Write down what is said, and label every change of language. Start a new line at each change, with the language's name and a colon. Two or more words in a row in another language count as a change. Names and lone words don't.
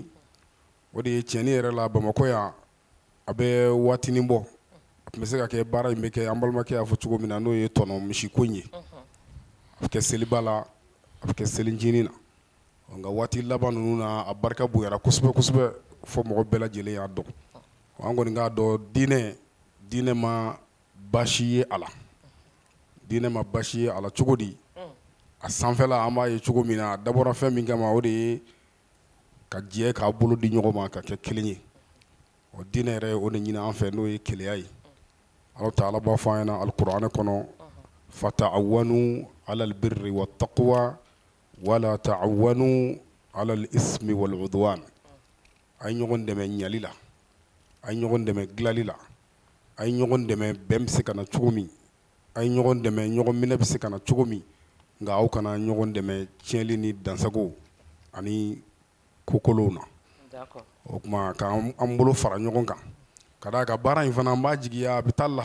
Bambara: o de ye tiɲɛni yɛrɛ la Bamakɔ yan a bɛ waatinin bɔ a tun bɛ se ka kɛ baara in bɛ kɛ an balimakɛ y'a fɔ cogo min na n'o ye tɔnɔ misiko in ye a bɛ kɛ seliba la a bɛ kɛ selincinin na nka waati laban ninnu na a barika bonyara kosɛbɛ kosɛbɛ fo mɔgɔ bɛɛ lajɛlen y'a dɔn an kɔni k'a dɔn diinɛ ma baasi ye a la diinɛ ma baasi ye a la cogo di a sanfɛla an b'a ye cogo min na a dabɔra fɛn min kama o de ye ka jɛ k'a bolo di ɲɔgɔn ma ka kɛ kelen ye o diinɛ yɛrɛ o de ɲini an fɛ n'o ye keleya ye Allahu Ta'ala b'a fɔ an ɲɛna alikuranɛ kɔnɔ
Arabic: فتعاونوا على البر والتقوى ولا تعاونوا على الإثم والعدوان
Bambara: ay ɲɔgɔn dɛmɛ ɲali la ay ɲɔgɔn dɛmɛ dilali la ay ɲɔgɔn dɛmɛ bɛn bɛ se ka na cogo min ay ɲɔgɔn dɛmɛ ɲɔgɔn minɛ bɛ se ka na cogo min nka aw kana ɲɔgɔn dɛmɛ tiɲɛli ni dansago ani kokolow na o kuma k'an bolo fara ɲɔgɔn kan ka d'a kan baara in fana an b'a jigiya a bɛ taa